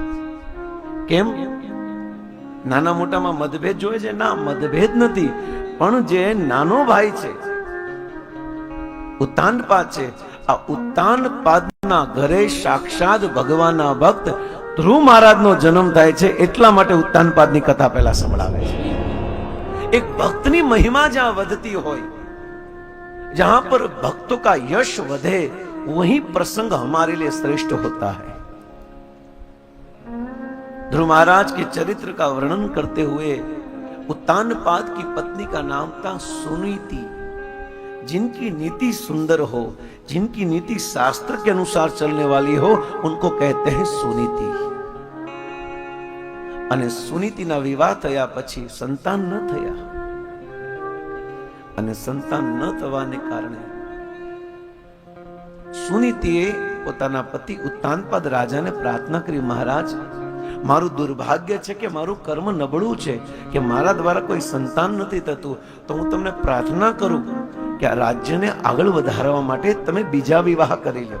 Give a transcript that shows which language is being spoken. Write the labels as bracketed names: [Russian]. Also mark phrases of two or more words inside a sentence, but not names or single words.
[Gujarati] કેમ? નાના મોટામાં મતભેદ જોઈએ છે? ના, મતભેદ નથી, પણ જે નાનો ભાઈ છે ઉત્તાનપાદ છે, આ ઉત્તાનપાદના ઘરે સાક્ષાત ભગવાનના ભક્ત ધ્રુવ મહારાજનો જન્મ થાય છે, એટલા માટે ઉત્તાનપાદની કથા પહેલા સંભળાવે છે. એક ભક્તની મહિમા जहां વધતી હોય, [Hindi] जहां पर भक्तों का यश વધे, वही प्रसंग हमारे लिए श्रेष्ठ होता है. ध्रुव महाराज के चरित्र का वर्णन करते हुए उत्तानपाद की पत्नी का नाम था सुनीति. जिनकी नीति सुंदर हो, जिनकी नीति शास्त्र के अनुसार चलने वाली हो, उनको कहते हैं सुनीति. [Gujarati] અને સુનીતિના વિવાહ થયા પછી સંતાન ન થયા, અને સંતાન ન થવાને કારણે સુનીતિએ પોતાના પતિ ઉત્તાનપાદ રાજાને પ્રાર્થના કરી, મહારાજ મારું દુર્ભાગ્ય છે કે મારું કર્મ નબળું છે કે મારા દ્વારા કોઈ સંતાન નથી થતું, તો હું તમને પ્રાર્થના કરું કે આ રાજ્યને આગળ વધારવા માટે તમે બીજા વિવાહ કરી લો.